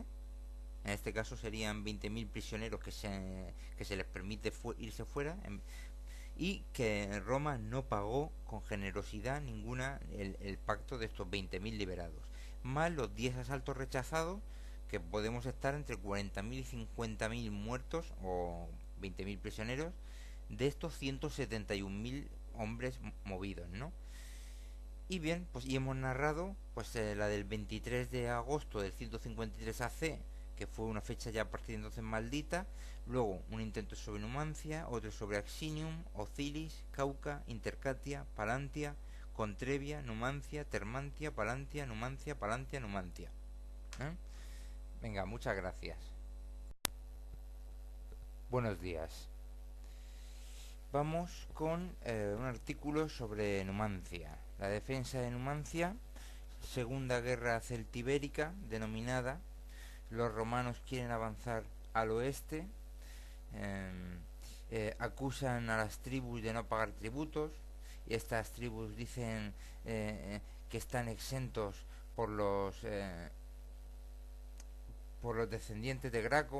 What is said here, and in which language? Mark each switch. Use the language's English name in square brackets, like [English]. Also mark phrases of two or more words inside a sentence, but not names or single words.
[Spanish] En este caso serían 20.000 prisioneros que se les permite irse fuera, y que Roma no pagó con generosidad ninguna el pacto de estos 20.000 liberados, más los 10 asaltos rechazados, que podemos estar entre 40.000 y 50.000 muertos o 20.000 prisioneros de estos 171.000 hombres movidos, ¿no? Y bien, pues y hemos narrado pues la del 23 de agosto del 153 AC, que fue una fecha ya a partir de entonces maldita. Luego un intento sobre Numancia, otro sobre Axinium, Ocilis, Cauca, Intercatia, Palantia, Contrevia, Numancia, Termantia, Palantia, Numancia, Palantia, Numantia. Venga, muchas gracias. Buenos días. Vamos con un artículo sobre Numancia. La defensa de Numancia, Segunda Guerra Celtibérica, denominada. Los romanos quieren avanzar al oeste, acusan a las tribus de no pagar tributos, y estas tribus dicen que están exentos por los descendientes de Graco.